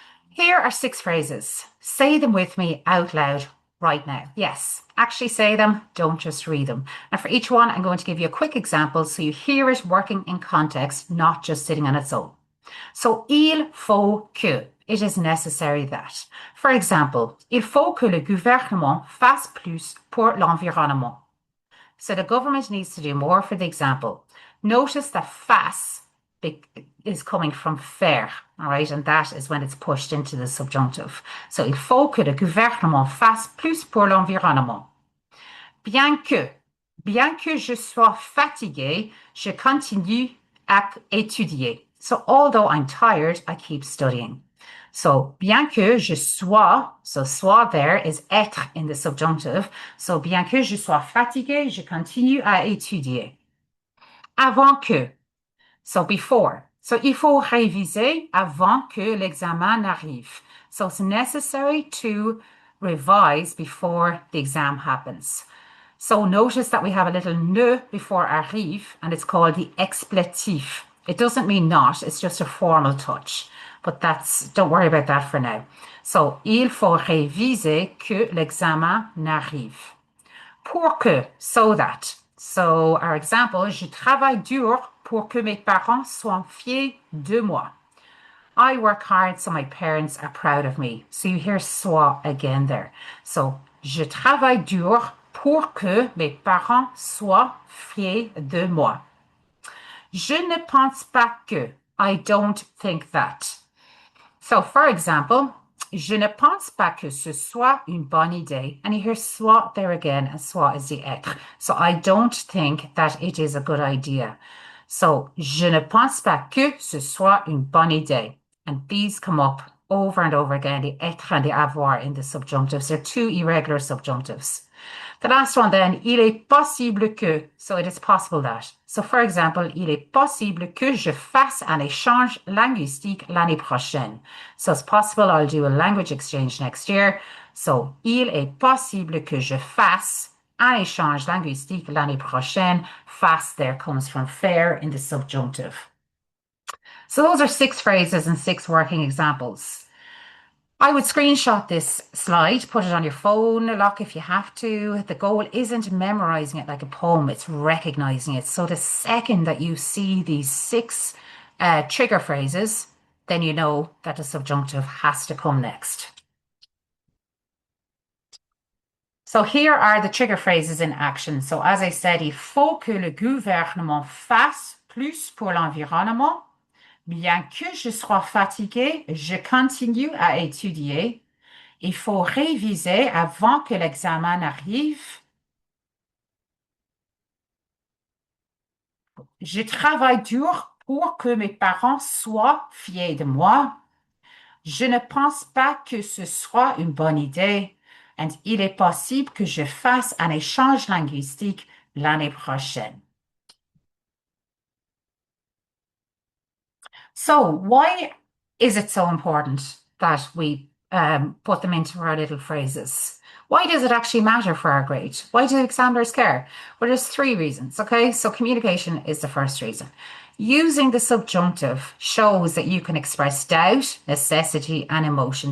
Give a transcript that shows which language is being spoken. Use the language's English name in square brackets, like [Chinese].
[English] Here are 6 phrases. Say them with me out loud right now. Yes, actually say them, don't just read them. And for each one, I'm going to give you a quick example so you hear it working in context, not just sitting on its own. So, il faut que, it is necessary that. [French] For example, il faut que le gouvernement fasse plus pour l'environnement. [English] So the government needs to do more for the example. Notice that fasse is coming from faire, all right? And that is when it's pushed into the subjunctive. [French] So, il faut que le gouvernement fasse plus pour l'environnement. Bien que je sois fatigué, je continue à étudier. [English] So, although I'm tired, I keep studying. So, bien que je sois, so sois there is être in the subjunctive. [French] So, bien que je sois fatigué, je continue à étudier. Avant que, so before. So, il faut réviser avant que l'examen n'arrive. [English] So, it's necessary to revise before the exam happens. So, notice that we have a little ne before arrive, and it's called the expletif. It doesn't mean not, it's just a formal touch. But don't worry about that for now. [French] So, il faut réviser que l'examen n'arrive. Pour que, so that. So, our example, je travaille dur pour que mes parents soient fiers de moi. [English] I work hard so my parents are proud of me. So you hear sois again there. [French] So, je travaille dur pour que mes parents soient fiers de moi. Je ne pense pas que. I don't think that. So, for example, je ne pense pas que ce soit une bonne idée. [English] And you hear soit there again, and soit is the être. So, I don't think that it is a good idea. [French] So, je ne pense pas que ce soit une bonne idée. [English] And these come up over and over again, the être and the avoir in the subjunctives. They're 2 irregular subjunctives. The last one then, il est possible que, so it is possible that. [French] So for example, il est possible que je fasse un échange linguistique l'année prochaine. [English] So it's possible I'll do a language exchange next year. So, il est possible que je fasse [French] un échange linguistique l'année prochaine. [English] Face there comes from faire in the subjunctive. So those are 6 phrases and 6 working examples. I would screenshot this slide, put it on your phone, lock if you have to. The goal isn't memorizing it like a poem, it's recognizing it. So the second that you see these 6 trigger phrases, then you know that the subjunctive has to come next. So here are the trigger phrases in action. [French] So as I said, il faut que le gouvernement fasse plus pour l'environnement. Bien que je sois fatigué, je continue à étudier. Il faut réviser avant que l'examen arrive. Je travaille dur pour que mes parents soient fiers de moi. Je ne pense pas que ce soit une bonne idée. Et il est possible que je fasse un échange linguistique l'année prochaine. [English] So, why is it so important that we put them into our little phrases? Why does it actually matter for our grade? Why do examiners care? Well, there's 3 reasons, okay? So, communication is the first reason. Using the subjunctive shows that you can express doubt, necessity, and emotion.